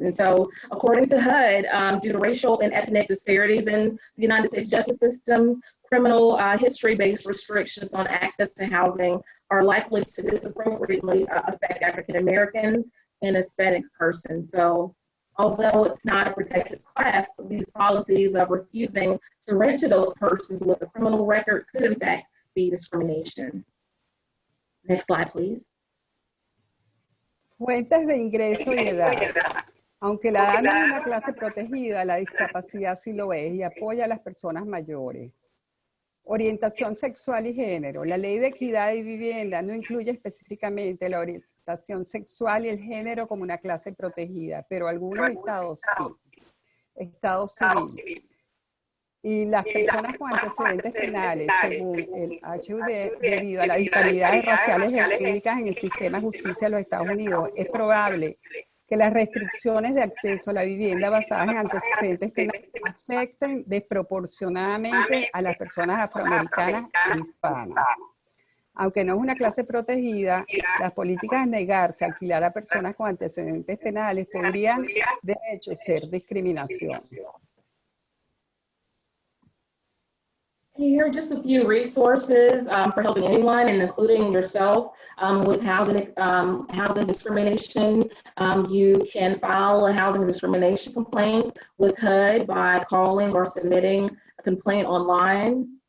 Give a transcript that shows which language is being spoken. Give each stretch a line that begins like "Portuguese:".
English: And so, according to HUD, due to racial and ethnic disparities in the United States justice system, criminal history-based restrictions on access to housing are likely to disproportionately affect African Americans and Hispanic persons. So, although it's not a protected class, these policies of refusing to rent to those persons with a criminal record could in fact be discrimination. Next slide, please.
Spanish: Fuentes de ingreso y edad. Aunque la edad no es una clase protegida, la discapacidad sí lo es y apoya a las personas mayores. Orientación sexual y género. La Ley de Equidad y Vivienda no incluye específicamente la orientación sexual y el género como una clase protegida, pero algunos estados sí. Estados civiles. Y las personas con antecedentes penales, según el HUD, debido a las disparidades raciales y étnicas en el sistema de justicia de los Estados Unidos, es probable que las restricciones de acceso a la vivienda basadas en antecedentes penales afecten desproporcionadamente a las personas afroamericanas e hispanas. Aunque no es una clase protegida, las políticas de negarse a alquilar a personas con antecedentes penales podrían, de hecho, ser discriminación.
English: Here are just a few resources for helping anyone, and including yourself, with housing discrimination. You can file a housing discrimination complaint with HUD by calling or submitting a complaint online.